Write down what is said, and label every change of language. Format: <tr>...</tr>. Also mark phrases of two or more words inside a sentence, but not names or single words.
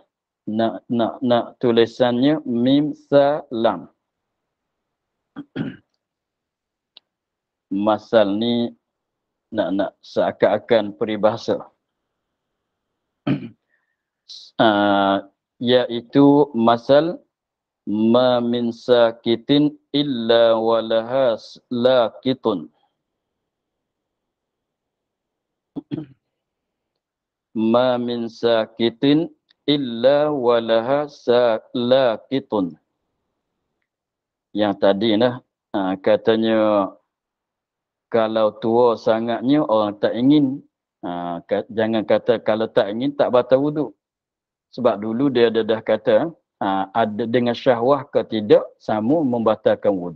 <ms>Nak tulisannya mim sa lam. Masal ni nak seakan-akan peribahasa.</ms> <ar>Iaitu مثل ما من ساقطة إلا ولها لاقطة. ما من ساقطة إلا ولها لاقطة. Yang tadi katanya kalau tua sangatnya orang tak ingin Jangan kata kalau tak ingin tak batal wuduk. Sebab dulu dia dah kata ada dengan syahwah ke tidak sama membatalkan wuduk.</ar>